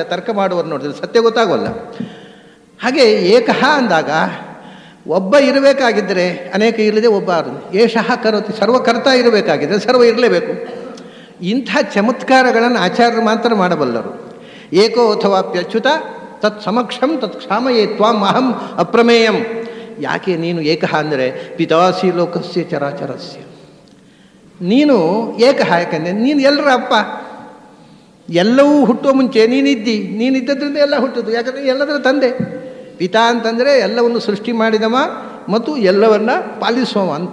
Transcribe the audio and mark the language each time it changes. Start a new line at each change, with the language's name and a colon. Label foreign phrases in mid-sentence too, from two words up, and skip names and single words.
Kannada: ತರ್ಕ ಮಾಡುವರು ನೋಡಿದ್ರೆ ಸತ್ಯ ಗೊತ್ತಾಗೋಲ್ಲ. ಹಾಗೆ ಏಕಃ ಅಂದಾಗ ಒಬ್ಬ ಇರಬೇಕಾಗಿದ್ದರೆ ಅನೇಕ ಇರಲಿದೆ, ಒಬ್ಬ
Sanskrit: ಏಷಃ ಕರೋತಿ,
Kannada: ಸರ್ವಕರ್ತ ಇರಬೇಕಾಗಿದ್ದರೆ ಸರ್ವ ಇರಲೇಬೇಕು. ಇಂಥ ಚಮತ್ಕಾರಗಳನ್ನು ಆಚಾರ್ಯರು ಮಾತ್ರ ಮಾಡಬಲ್ಲರು.
Sanskrit: ಏಕೋ ಅಥವಾ ಪ್ಯಚ್ಯುತ ತತ್ ಸಮಕ್ಷಂ ತತ್ ಕ್ಷಾಮಯೇ ತ್ವಾಂ ಅಹಂ ಅಪ್ರಮೇಯಂ.
Kannada: ಯಾಕೆ ನೀನು ಏಕಃ ಅಂದರೆ
Sanskrit: ಪಿತಾಸಿ ಲೋಕಸ್ಯ ಚರಾಚರಸ್ಯ,
Kannada: ನೀನು ಏಕಃ. ಯಾಕಂದರೆ ನೀನು ಎಲ್ಲರ ಅಪ್ಪ. ಎಲ್ಲವೂ ಹುಟ್ಟುವ ಮುಂಚೆ ನೀನಿದ್ದದ್ರಿಂದ ಎಲ್ಲ ಹುಟ್ಟುದು. ಯಾಕಂದರೆ ಎಲ್ಲದರ ತಂದೆ. ಪಿತಾ ಅಂತಂದರೆ ಎಲ್ಲವನ್ನು ಸೃಷ್ಟಿ ಮಾಡಿದವ ಮತ್ತು ಎಲ್ಲವನ್ನ ಪಾಲಿಸುವ ಅಂತ.